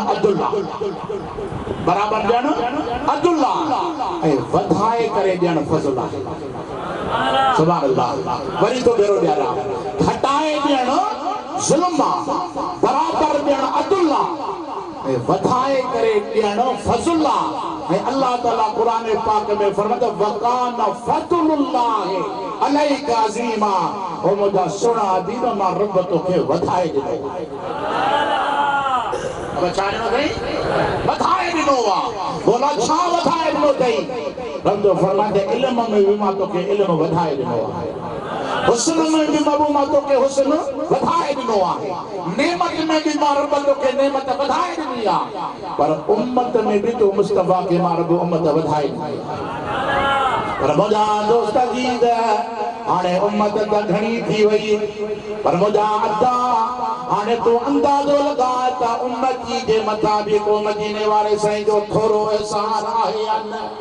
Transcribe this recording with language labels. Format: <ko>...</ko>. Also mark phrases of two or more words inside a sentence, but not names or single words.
<sd>अदल बराबरि ॾियणु अदल ऐं वधाए करे ॾियणु फज़ल आहे</sd> <ar>سبحان الله</ar> <sd>वरी तो भेरो ॾियारां घटाए ॾियणु ज़ुल्म बराबरि ॾियणु अदल ऐं वधाए करे ॾियणु फज़ल ऐं अल्लाह ताला क़ुरान पाक में फरमाता</sd> <ar>وكان فضل الله عليك عظيما</ar> <sd>ओ मुंहिंजा सुहिणा हबीब मां रब तोखे वधाए ॾिनो अब छा ॾिनो अथई वधाए ॾिनो आहे बोला छा वधाए ॾिनो अथई रब फरमाईंदे इल्म में बि मां तोखे इल्म वधाए ॾिनो आहे हुस्न में भी बाबू मां तोखे हुस्न वधाए ॾिनो आहे नेमत में भी मां रब तोखे नेमत वधाए ॾिनी आहे पर उम्मत में भी तो मुस्तफा के मां रब उम्मत वधाए ॾिनी पर मुंहिंजा दोस्त अजीज हाणे उम्मत त घणी थी वई पर मुंहिंजा अदा हाणे तूं अंदाज़ो लॻाए त उम्मती जे मथां बि को मदीने वारे साईं जो थोरो एहसान आहे या न</sd>